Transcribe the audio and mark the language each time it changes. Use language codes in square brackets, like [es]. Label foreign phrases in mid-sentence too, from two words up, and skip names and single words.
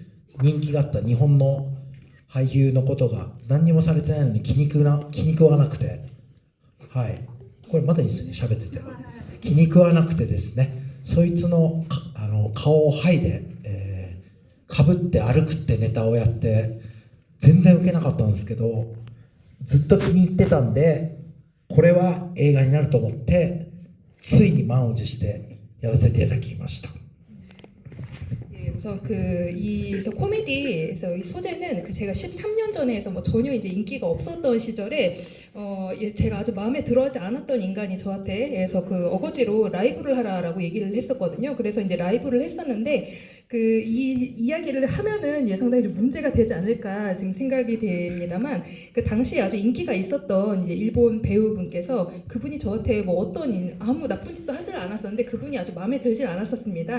[ja] 人気があった日本の俳優のことが何にもされてないのに気に食わなくて、はい、これまだいいですね、喋ってて気に食わなくてですね、そいつの顔を剥いで、かぶって歩くってネタをやって全然ウケなかったんですけど、ずっと気に入ってたんで、これは映画になると思ってついに満を持してやらせていただきました。 [ko] 그래서 그래서 코미디에서 이 소재는 제가 13년 전에 해서 뭐 전혀 이제 인기가 없었던 시절에 제가 아주 마음에 들어하지 않았던 인간이 저한테 해서 그 어거지로 라이브를 하라라고 얘기를 했었거든요. 그래서 이제 라이브를 했었는데 이 이야기를 하면은 상당히 좀 문제가 되지 않을까 지금 생각이 됩니다만, 그 당시에 아주 인기가 있었던 이제 일본 배우분께서 그분이 저한테 뭐 아무 나쁜 짓도 하질 않았었는데 그분이 아주 마음에 들질 않았었습니다.